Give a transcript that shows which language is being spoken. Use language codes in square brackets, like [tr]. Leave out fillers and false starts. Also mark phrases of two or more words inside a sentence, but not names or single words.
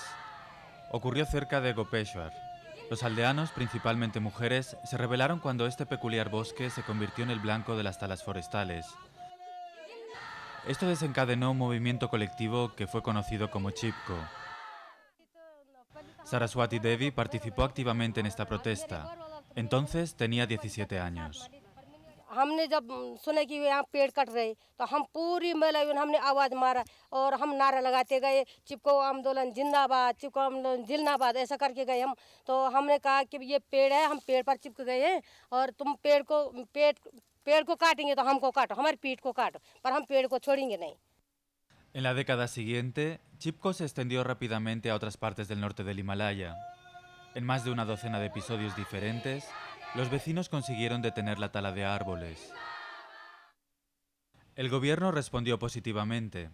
[es] Ocurrió cerca de Gopeshwar. Los aldeanos, principalmente mujeres, se rebelaron cuando este peculiar bosque se convirtió en el blanco de las talas forestales. Esto desencadenó un movimiento colectivo que fue conocido como Chipko. Saraswati Devi participó activamente en esta protesta. Entonces tenía 17 años. [hi] हमने जब सुने कि यहाँ पेड़ कट रहे तो हम पूरी महिला हमने आवाज़ मारा और हम नारा लगाते गए चिपको आंदोलन जिंदाबाद चिपको आंदोलन जिंदाबाद ऐसा करके गए हम तो हमने कहा कि ये पेड़ है हम पेड़ पर चिपक गए हैं और तुम पेड़ को काटेंगे तो हमको काटो हमारी पीठ को काटो पर हम पेड़ को छोड़ेंगे नहीं. [es] En la década siguiente, Chipko se extendió rápidamente a otras partes del norte del Himalaya. En más de una docena de episodios diferentes, los vecinos consiguieron detener la tala de árboles. El gobierno respondió positivamente.